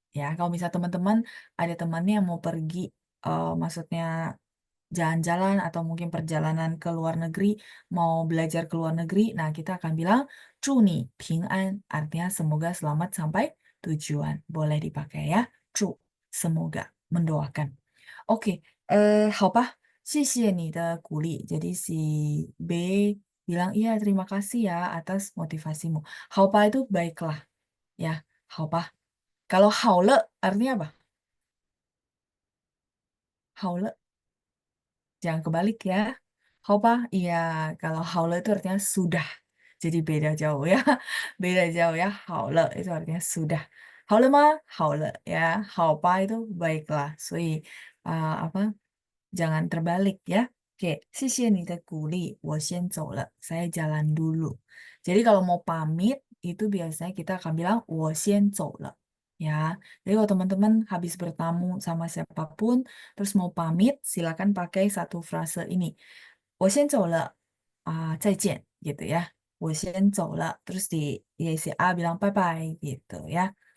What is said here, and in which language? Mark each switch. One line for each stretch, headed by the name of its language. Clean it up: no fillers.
Indonesian: Ya, kalau misal teman-teman ada temannya yang mau pergi, maksudnya jalan-jalan atau mungkin perjalanan ke luar negeri, mau belajar ke luar negeri, nah kita akan bilang
Chinese: 祝你平安,
Indonesian: artinya semoga selamat sampai tujuan. Boleh dipakai ya, 祝, semoga, mendoakan.
Chinese: Oke, 好吧，谢谢你的鼓励.
Indonesian: Jadi si B bilang, iya terima kasih ya atas motivasimu.
Chinese: 好吧
Indonesian: itu baiklah. Ya, 好吧.Kalau 好了 artinya apa?
Chinese: 好了
Indonesian: jangan kebalik ya. 好吧, iya kalau 好了 itu artinya sudah. Jadi beda jauh ya. Beda jauh ya.
Chinese: 好了
Indonesian: itu artinya sudah.
Chinese: 好了吗?好了 ya.
Indonesian: 好吧 itu baiklah. 所以 apa? Jangan terbalik ya.
Chinese: Oke, 谢谢你的鼓励，我先走了.
Indonesian: Saya jalan dulu. Jadi kalau mau pamit, itu biasanya kita akan bilang
Chinese: 我先走了.
Indonesian: Ya, jadi kalau teman-teman habis bertamu sama siapapun, terus mau pamit, silakan pakai satu frase ini.
Chinese: 我先走了, 再见,
Indonesian: gitu ya.
Chinese: 我先走了,
Indonesian: terus ya si A bilang bye-bye, gitu ya.